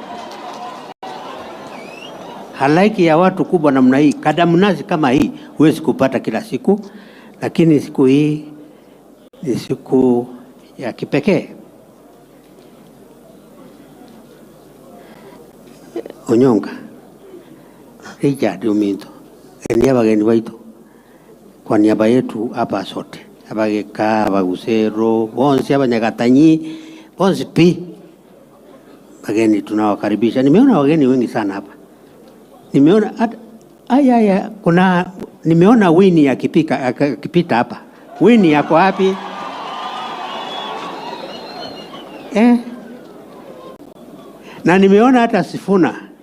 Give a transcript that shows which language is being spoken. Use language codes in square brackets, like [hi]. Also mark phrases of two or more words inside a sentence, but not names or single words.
[sw] Halaiki ya watu kubwa namna hii, kadamnazi kama hii, huwezi kupata kila siku, lakini siku hii ni siku ya kipekee. Onyonga Richard Uminto, niaba wageni wetu, kwa niaba yetu hapa sote, [guz] abageka abagusero bonse abanyagatanyi bonse pi [sw] wageni tunawakaribisha. Nimeona wageni wengi sana hapa. Nimeona nimeona Winnie akipita hapa. Winnie yako wapi? Na nimeona hata Sifuna.